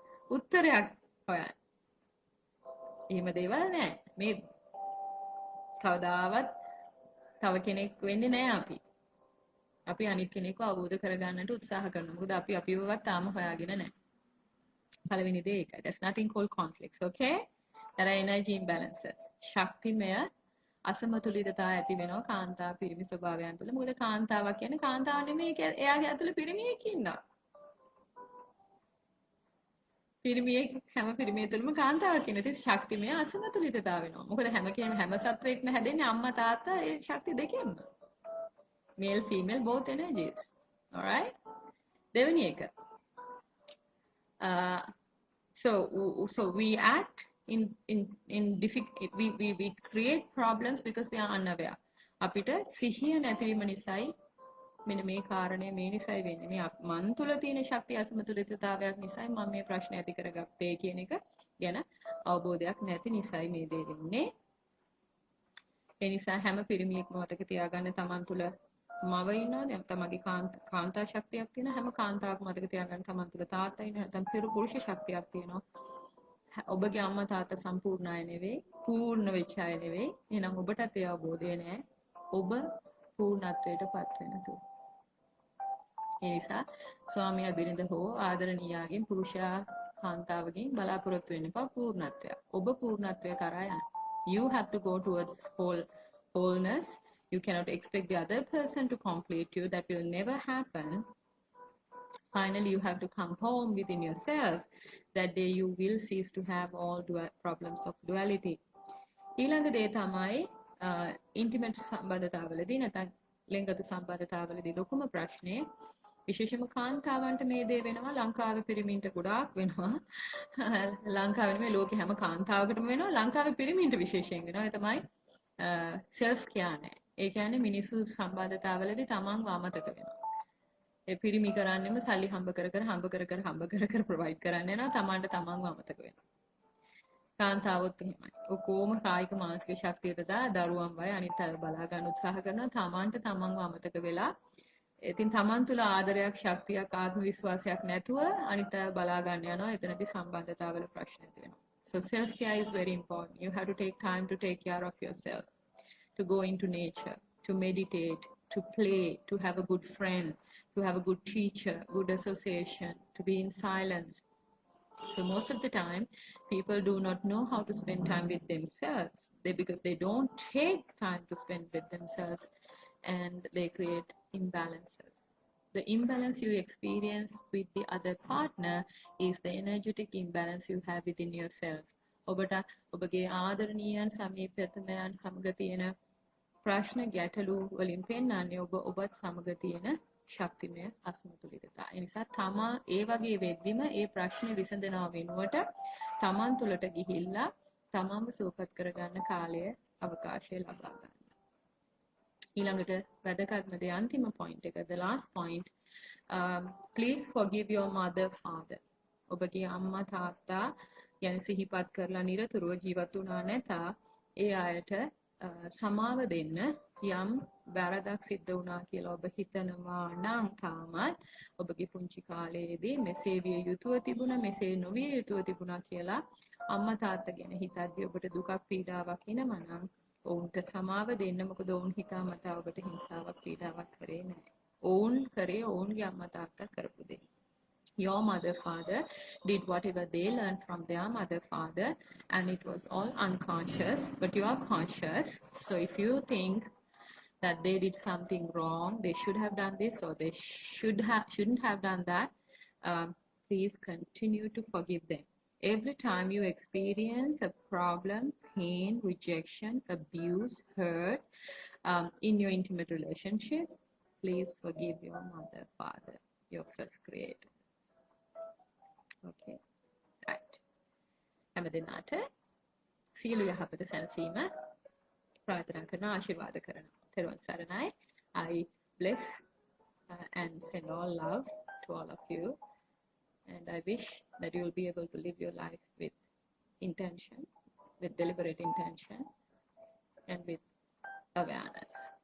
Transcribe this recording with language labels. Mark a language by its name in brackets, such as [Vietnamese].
[Sinhala] උත්තරයක් හොයන්න. එහෙම දේවල් නැහැ. මේ කවදාවත් තව කෙනෙක් වෙන්නේ නැහැ අපි. අපි අනිත් කෙනෙක්ව අවබෝධ කරගන්නට උත්සාහ කරනවා. මොකද අපි අපිවවත් තාම හොයාගෙන නැහැ. පළවෙනි දේ ඒකයි. [English] There's nothing called conflicts, okay? There are energy imbalances. [Sinhala] ශක්තිමය අසමතුලිතතා ඇති වෙනවා කාන්තා පිරිමි ස්වභාවයන් තුළ. මොකද කාන්තාවක් කියන්නේ කාන්තාව නෙමෙයි එයාගේ ඇතුළේ පිරිමියෙක් ඉන්නවා. පිරිමියෙක් හැම පිරිමියෙක් තුළම කාන්තාවක් ඉන්න. ඉතින් ශක්තිමය අසමතුලිතතාව වෙනවා. මොකද හැම සත්වෙක්ම හැදෙන්නේ අම්මා තාත්තා ඒ ශක්තිය දෙකෙන්ම. [English] Male, female, both energies. All right. [Sinhala] දෙවෙනි එක. [English] So we act in difficult. We create problems because we are unaware. [Sinhala] අපිට සිහිය නැතිවීම නිසායි මෙන්න මේ කාරණය මේ නිසායි වෙන්නේ. මේ මන් තුල තියෙන ශක්තිය අසමතුලිතතාවයක් නිසායි මම මේ ප්‍රශ්නේ ඇති කරගත්තේ කියන එක ගැන අවබෝධයක් නැති නිසායි මේ දේ වෙන්නේ. ඒ නිසා හැම පිරිමියෙක්ම මතක තියාගන්න තමන් තුල මව ඉන්නවා දැන් තමන්ගේ කාන්තා ශක්තියක් තියෙන හැම කාන්තාවක්ම මතක තියාගන්න තමන් තුල තාත්තා ඉන්නවා නැත්නම් පුරුෂ ශක්තියක් තියෙනවා. ඔබගේ අම්මා තාත්තා සම්පූර්ණ අය නෙවෙයි, පූර්ණ වෙච්ච අය නෙවෙයි. එහෙනම් ඔබටත් ඒ අවබෝධය නැහැ. ඔබ පූර්ණත්වයටපත් වෙන තුරු. ඒ නිසා ස්වාමියා බිරිඳ හෝ ආදරණීයාගෙන් පුරුෂයා කාන්තාවගෙන් බලාපොරොත්තු වෙන්න එපා පූර්ණත්වය. ඔබ පූර්ණත්වය කරා යන්න. You have to go towards wholeness. You cannot expect the other person to complete you. That will never happen. Finally, you have to come home within yourself. That day you will cease to have all problems of duality. ඊළඟ දේ තමයි intimate සම්බන්ධතාවවලදී නැත්නම් ලිංගගත සම්බන්ධතාවවලදී ලොකුම ප්‍රශ්නේ විශේෂයෙන්ම කාන්තාවන්ට මේ දේ වෙනවා ලංකාවේ පිරිමින්ට ගොඩාක් වෙනවා ලංකාවේ නෙමෙයි ලෝකේ හැම කාන්තාවකටම වෙනවා ලංකාවේ පිරිමින්ට විශේෂයෙන් වෙනවා ඒ තමයි self care නැහැ. ඒ කියන්නේ මිනිස්සු සම්බන්ධතාවවලදී තමන්ව අමතක වෙනවා. ඒ පිරිමි කරන්නේම සල්ලි හම්බ කර ප්‍රොවයිඩ් කරන්න යනවා තමන්ට තමන්ව අමතක වෙනවා. කාන්තාවොත් එහෙමයි. ඔක්කොම කායික මානසික ශක්තියට දා දරුවන් වය අනිත් අය බලා ගන්න උත්සාහ කරනවා තමන්ට තමන්ව අමතක වෙලා. ඉතින් තමන් තුළ ආදරයක් ශක්තියක් ආත්ම විශ්වාසයක් නැතුව අනිත් අය බලා ගන්න යනවා. එතනදී සම්බන්ධතාවවල ප්‍රශ්න ඇති වෙනවා. [English] So self care is very important. You have to take time to take care of yourself. To go into nature, to meditate, to play, to have a good friend, to have a good teacher, good association, to be in silence. So most of the time, people do not know how to spend time with themselves. Because they don't take time to spend with themselves and they create imbalances. The imbalance you experience with the other partner is the energetic imbalance you have within yourself. [Sinhala] ඔබට ඔබගේ ආදරණීයන් සමීපතමයන් සමග තියෙන ප්‍රශ්න ගැටලු වලින් පෙන්වන්නේ ඔබත් සමග තියෙන ශක්තිමය අසමතුලිතතා. ඒ නිසා තමා ඒ වගේ වෙද්දිම ඒ ප්‍රශ්නේ විසඳනවා වෙනුවට තමන් තුළට ගිහිල්ලා තමන්ව සුවපත් කරගන්න කාලය අවකාශය ලබා ගන්න. ඊළඟට වැදගත්ම දේ අන්තිම පොයින්ට් එක, [English] the last point, please forgive your mother father. [Sinhala] ඔබගේ අම්මා තාත්තා ගැන සිහිපත් කරලා නිරතුරුව ජීවත් වුණා නැතා ඒ අයට සමාව දෙන්න. යම් වැරදක් සිද්ධ වුණා කියලා ඔබ හිතනවා නම් තාමත් ඔබගේ පුංචි කාලයේදී මෙසේ විය යුතුව තිබුණා, මෙසේ නොවිය යුතුව තිබුණා කියලා අම්මා තාත්තා ගැන හිතද්දී ඔබට දුකක් පීඩාවක් එනවා නම් ඔවුන්ට සමාව දෙන්න. මොකද ඔවුන් හිතාමතා ඔබට හිංසාවක් පීඩාවක් කරේ නැහැ. ඔවුන් කරේ ඔවුන්ගේ අම්මා තාත්තා කරපු දේ. [English] Your mother father did whatever they learned from their mother father, and it was all unconscious, but you are conscious. So if you think that they did something wrong, they should have done this, or they shouldn't have done that, please continue to forgive them. Every time you experience a problem, pain, rejection, abuse, hurt in your intimate relationships, please forgive your mother father, your first creator. Okay, right. [Sinhala] හැම දිනාට සියලු යහපත සැනසීම ප්‍රාර්ථනා කරන ආශිර්වාද කරනවා. තෙරුවන් සරණයි. [English] I bless and send all love to all of you, and I wish that you will be able to live your life with intention, with deliberate intention, and with awareness.